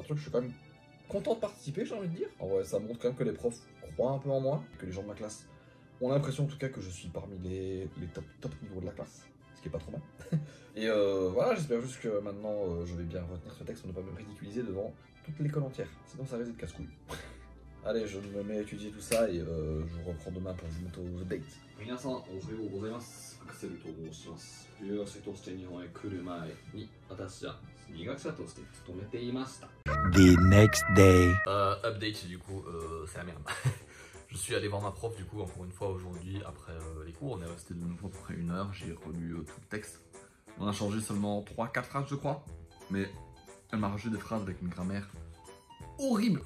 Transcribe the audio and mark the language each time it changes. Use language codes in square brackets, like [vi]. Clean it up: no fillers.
[fr] C'est un truc que je suis quand même content de participer, j'ai envie de dire. En vrai ça montre quand même que les profs croient un peu en moi, que les gens de ma classe ont l'impression en tout cas que je suis parmi les top niveaux de la classe, ce qui est pas trop mal. Et voilà, j'espère juste que maintenant je vais bien retenir ce texte pour ne pas me ridiculiser devant toute l'école entière, sinon ça risque de casse-couille. Allez, je me mets à étudier tout ça et je vous reprends demain pour vous mettre aux updates. [ja] 皆さん、おはようございます。アクセルと申します。留学生として日本へ来る前に、私は2学者として勤めていました。 [en] The next day. [fr] Update du coup, c'est la merde. Je suis allé voir ma prof du coup encore une fois aujourd'hui après les cours. On est resté de nouveau à peu près 1 heure. J'ai relu tout le texte. On a changé seulement 3-4 phrases, je crois. Mais elle m'a rajouté des phrases avec une grammaire horrible.